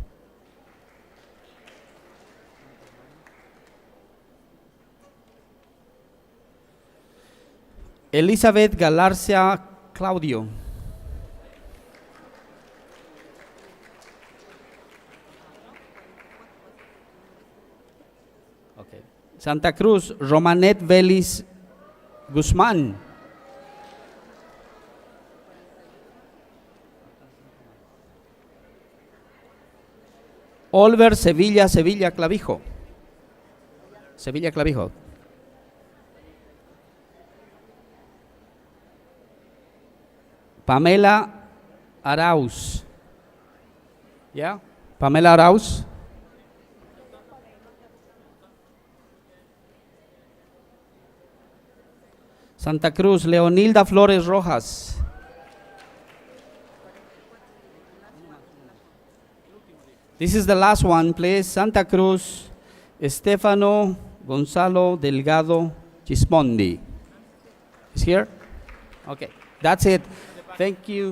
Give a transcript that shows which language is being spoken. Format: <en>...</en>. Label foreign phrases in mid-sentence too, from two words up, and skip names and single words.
<es>Elizabeth Galarcia Claudio. Okay. Santa Cruz, Romanet Vélez Guzmán. Oliver Sevilla Clavijo. Sevilla Clavijo. Pamela Arauz. ¿Ya? Pamela Arauz. Santa Cruz, Leonilda Flores Rojas.</es> <en>This is the last one, please. Santa Cruz, Estefano Gonzalo Delgado Gismondi. Is here? Okay, that's it. Thank you.</en>